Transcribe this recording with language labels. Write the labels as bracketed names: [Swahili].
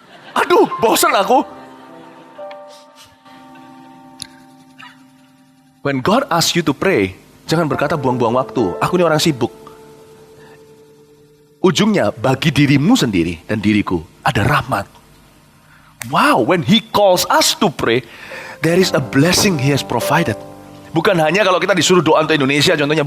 [Indonesian] Aduh, bosan aku. When God asks you to pray, jangan berkata buang-buang waktu. Aku ini orang sibuk. Ujungnya, bagi dirimu sendiri dan diriku, ada rahmat. [English] Wow, when He calls us to pray, there is a blessing He has provided. [Indonesian] Bukan hanya kalau kita disuruh doa untuk Indonesia contohnya.